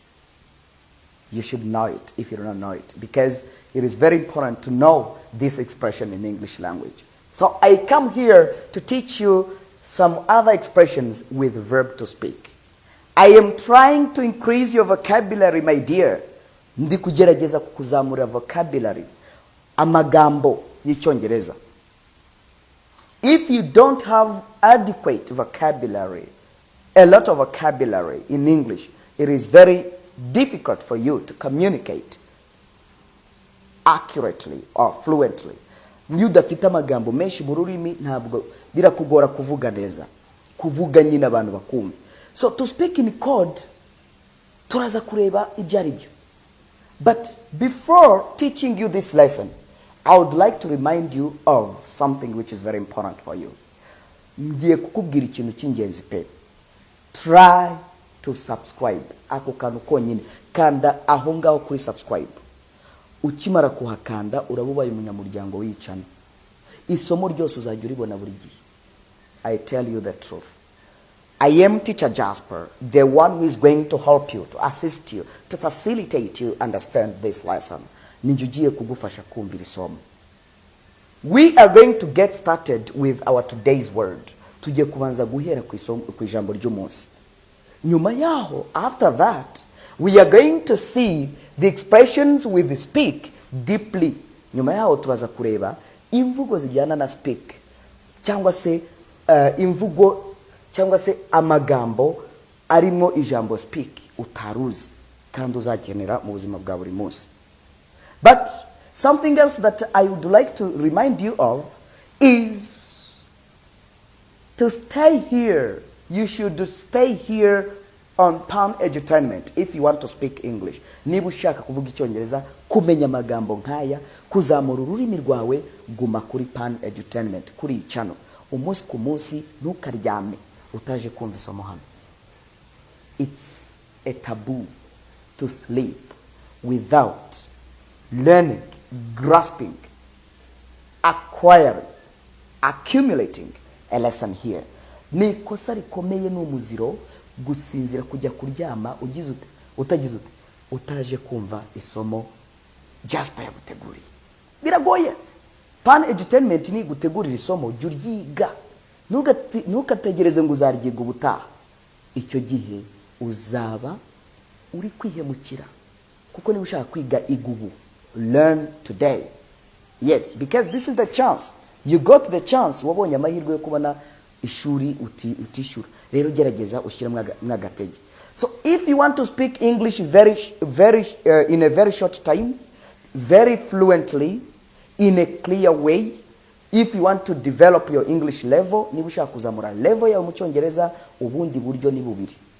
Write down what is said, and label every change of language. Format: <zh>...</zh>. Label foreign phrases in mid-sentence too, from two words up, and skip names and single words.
<en>You should know it if you don't know it, because it is very important to know this expression in English language. So I come here to teach you some other expressions with verb to speak. I am trying to increase your vocabulary, my dear.</en> <rw>Ndi kugerageza kukuzamura vocabulary. Amagambo y'icyongereza.</rw> <en>If you don't have adequate vocabulary, a lot of vocabulary in English, it is very difficult for you to communicate accurately or fluently.</en> <rw>Iyo udafite amagambo menshi mu rurimi ntabwo birakugora kuvuga neza, kuvuga nyine abantu bakumva.</rw> <en>So to speak in code,</en> <rw>turaza kureba ibyo ari byo.</rw> <en>But before teaching you this lesson, I would like to remind you of something which is very important for you.</en> <rw>Ngiye kukubwira ikintu cy'ingenzi pe.</rw> <en>Try to subscribe.</en> <rw>Ako kantu konyine, kanda aho ngaho kuri subscribe. Ukimara kuhakanda urabubaye umunyamuryango w'icana. Isomo ryose uzajya uribona buri gihe.</rw> <en>I tell you the truth. I am teacher Jasper, the one who is going to help you, to assist you, to facilitate you understand this lesson.</en> <rw>Ninjugiye kugufasha kumvira isomo.</rw> <en>We are going to get started with our today's word.</en> <rw>Tugiye kubanza guhera ku ijambo ry'umunsi. Nyuma yaho,</rw> <en>after that, we are going to see the expressions with speak deeply.</en> <rw>Nyuma yaho turaza kureba imvugo zijyana na speak, cyangwa se imvugo cyangwa se amagambo arimo ijambo speak utaruzi kandi uzakenera mu buzima bwa buri munsi.</rw> <en>But something else that I would like to remind you of is to stay here. You should stay here on Pan Edutainment if you want to speak English.</en> <rw>Niba ushaka kuvuga Icyongereza, kumenya amagambo nkaya, kuzamura ururimi rwawe, guma kuri Pan Edutainment, kuri iyi channel. Umunsi ku munsi ntukaryame utaje kumva isomo hano.</rw> <en>It's a taboo to sleep without learning, grasping, acquiring, accumulating a lesson here.</en> <rw>Ni kosa rikomeye n'umuziro gusinzira kujya kuryama ugize utagize utaje kumva isomo Jasper yaguteguriye. Biragoye. Pan Edutainment ni gutegurira isomo juryiga. Ntukategereze ngo uzaryiga ubutaha. Icyo gihe uzaba uri kwihemukira. Kuko niba ushaka kwiga igubu,</rw> <en>learn today. Yes, because this is the chance. You got the chance.</en> <rw>Wabonye amahirwe yo kubona ishuri utishura. Rero gerageza ushyira mwagatege.</rw> <en>So if you want to speak English in a very short time, very fluently, in a clear way, if you want to develop your English level,</en> <rw>niba ushaka kuzamura level yawe mu Cyongereza, ubundi buryo ni bubiri.</rw>